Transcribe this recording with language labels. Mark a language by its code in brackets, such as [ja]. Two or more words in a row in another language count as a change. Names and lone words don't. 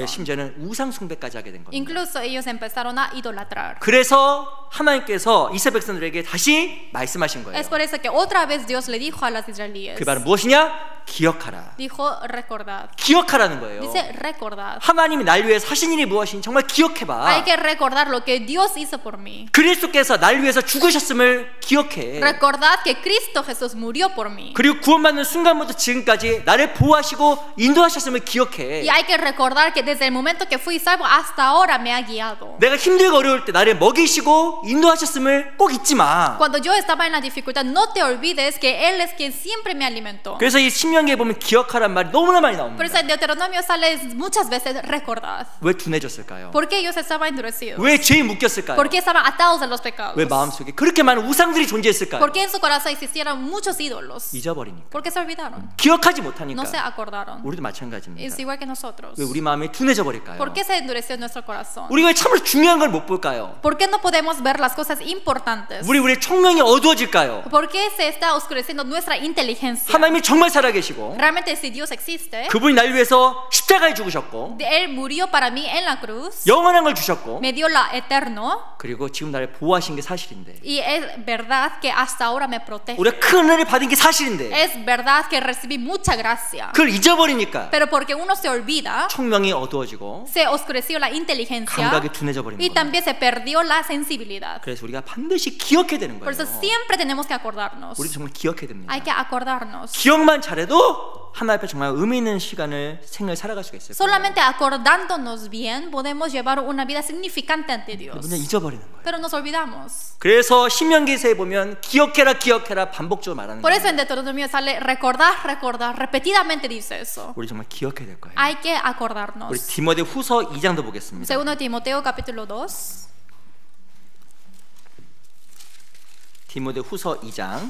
[ko] 그래서 심지어는 우상 숭배까지 하게 된 겁니다. [es] Incluso ellos empezaron a idolatrar. [ko] 그래서 하나님께서 이스라엘 백성들에게 다시 말씀하신 거예요. [es] Es por eso que otra vez Dios le dijo a las israelíes. [ko] 그 말은 무엇이냐? 기억하라. [es] Dijo recordad. [ko] 기억하라는 거예요. [es] Dice recordad. [ko] 하나님이 날 위해서 하신 일이 무엇인지 정말 [es] Hay [ko] 기억해봐. [es] que recordar lo que Dios hizo por mí. [ko] 그리스도께서 날 위해서 죽으셨음을 기억해. [es] Recordad que Cristo Jesús murió por mí. [ko] 그리고 구원받는 순간부터 지금까지 나를 보호하시고 인도하셨음을 기억해. [es] Y hay que recordar que desde el momento que fui salvo hasta ahora me ha guiado. [ko] 내가 힘들고 어려울 때 나를 먹이시고 인도하셨음을 꼭 잊지 마. [es] Cuando yo estaba en la dificultad, no te olvides que Él es quien siempre me alimentó. [ko] 그래서 이 신명기에 보면 기억하란 말이 너무나 많이 [es] Por [ko] 나옵니다. [es] eso en Deuteronomio sale muchas veces recordad. [ko] 왜 둔해졌을까요? [es] ¿Por qué ellos estaban endurecidos? [ko] 왜 죄에 묶였을까요? [es] ¿Por qué estaban atados de los pecados? [ko] 왜 마음속에 그렇게 많은 우상들이 존재했을까요? [es] ¿Por qué en su corazón existieron muchos ídolos? [ko] 잊어버리니까. [es] ¿Por qué se olvidaron? [ko] 기억하지 [es] No [ko] 못하니까. [es] se acordaron. [ko] 우리도 마찬가지입니다. [es] Es igual que nosotros. [ko] 왜 우리 마음이 둔해져 버릴까요? [es] ¿Por qué se endureció nuestro corazón? [ko] 우리가 참으로 중요한 걸 못 볼까요? [es] ¿Por qué no podemos ver las cosas importantes? [ko] 우리 총명이 어두워질까요? [es] ¿Por qué se está oscureciendo nuestra inteligencia? [ko] 하나님이 정말 살아계시고 [es] Realmente si Dios existe, [ko] 그분이 날 위해서 십자가에 죽으셨고 [es] Él murió para mí en la cruz, [ko] 영원한 걸 주셨고 [es] me dio la eterno, [ko] 그리고 지금 나를 보호하신 게 사실인데 [es] y es verdad que hasta ahora me protege. [ko] 우리가 큰 은혜를 받은 게 사실인데 [es] Es verdad que recibí mucha gracia. [ko] 그걸 잊어버리니까 [es] Pero porque uno se olvida, [ko] 총명이 어두워지고 [es] se oscureció la inteligencia [ko] 감각이 둔해져 버리는 [es] y [ko] 거예요. [es] también se perdió la sensibilidad. [ko] 그래서 우리가 반드시 기억해야 되는 [es] Por eso [ko] 거예요. [es] siempre tenemos que acordarnos. [ko] 우리 정말 기억해야 됩니다. [es] Hay que acordarnos. [ko] 기억만 잘해도 하나님 앞에 정말 의미 있는 생을 살아갈 수가 있어요. [es] Solamente acordándonos bien podemos llevar una vida significante ante Dios. [ko] 그냥 잊어버리는 거예요. [es] Pero nos olvidamos. [ko] 그래서 신명기서에 보면 기억해라 반복적으로 말하는 [es] Por eso [ko] 거예요. [es] en Deuteronomio sale recordar, repetidamente dice eso. [ko] 우리 정말 기억해야 될 거예요. [es] Hay que [ko] 우리 [es] acordarnos. [ko] 디모데 후서 2장도 보겠습니다. [es] Segundo Timoteo capítulo 2. [ko] 디모데 후서 2장